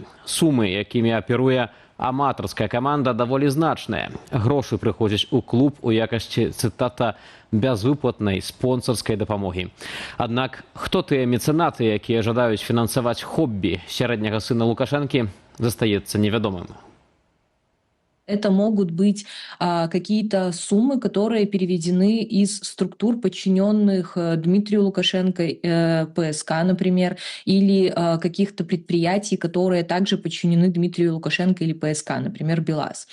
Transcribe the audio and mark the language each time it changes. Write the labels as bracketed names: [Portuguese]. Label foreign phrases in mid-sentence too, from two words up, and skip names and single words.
[Belarusian] Сумы, якімі аперуе аматарская каманда, даволі значныя. Грошы прыходзяць у клуб у якасці, цытата, «бязвыплатнай спонсарскай дапамогі». Аднак, хто тыя мецэнаты, якія жадаюць фінансаваць хоббі сярэдняга сына Лукашэнкі, застаецца невядомым. [Russian] Это могут быть какие-то суммы, которые переведены из структур, подчиненных Дмитрию Лукашенко, ПСК, например, или каких-то предприятий, которые также подчинены Дмитрию Лукашенко или ПСК, например, БелАЗ.